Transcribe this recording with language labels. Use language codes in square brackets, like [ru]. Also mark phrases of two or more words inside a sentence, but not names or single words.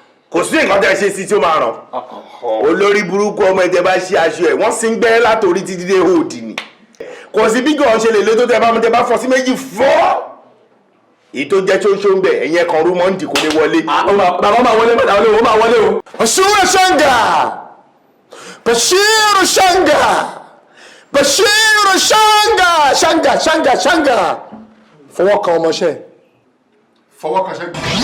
[yo] Kò sí nǹkan tẹ́ ẹ ṣe sí tí ó máa ràn. Olórí burúkú ọmọ ẹ̀ tẹ́ bá ṣe aṣọ ẹ̀, wọ́n sì ń gbẹ́ látòrí títí dé òdì ni. Kò sí bí kò ṣe lè lé tó tẹ́ bá mú tẹ́ bá fọ́ sí méjì fọ́. Èyí tó jẹ́ ṣóńṣó ń bẹ̀, ẹ̀yìn ẹ̀kan rú mọ́ ń dì kò lè wọlé. Ah, ó máa, bàbá máa wọlé, bàbá máa wọlé o. Bashiru Shanga! Bashiru Shanga! Bashiru Shanga! Shanga, Shanga, Shanga! Fọwọ́ kan ọmọọṣẹ́. Fọwọ́ kan ṣẹ́gun.